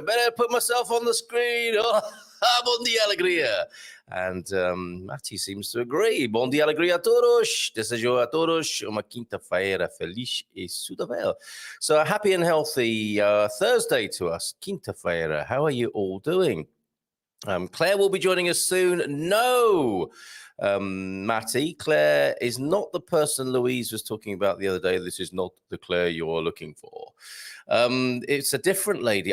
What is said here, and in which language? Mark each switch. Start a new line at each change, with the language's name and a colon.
English: Better put myself on the screen. Oh,
Portuguese: bom dia, alegria.
English: And Matty seems to agree.
Portuguese: Bom dia, alegria a todos. Desejo a todos uma quinta-feira feliz e saudável.
English: So a happy and healthy Thursday to us. Quinta-feira. How are you all doing? Claire will be joining us soon. No, Matty, Claire is not the person Louise was talking about the other day. This is not the Claire you're looking for. It's a different lady.